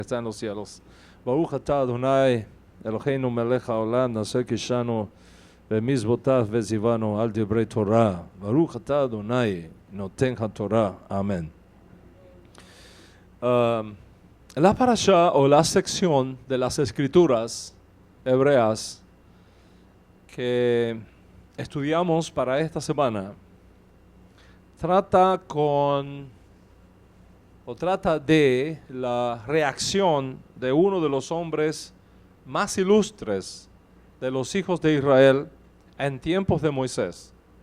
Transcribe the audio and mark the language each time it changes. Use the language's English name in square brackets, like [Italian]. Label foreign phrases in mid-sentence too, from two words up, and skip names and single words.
[Spanish] Está en los cielos. [Hebrew] ברוך אתה אדני, אלהינו מלך העולם, אשר קדשנו, במצותיו וצונו על דברי תורה. ברוך אתה אדני, נותן התורה. [Spanish] Amén. La parasha o la sección de las escrituras hebreas que estudiamos para esta semana trata de la reacción de uno de los hombres más ilustres de los hijos de Israel en tiempos de Moisés,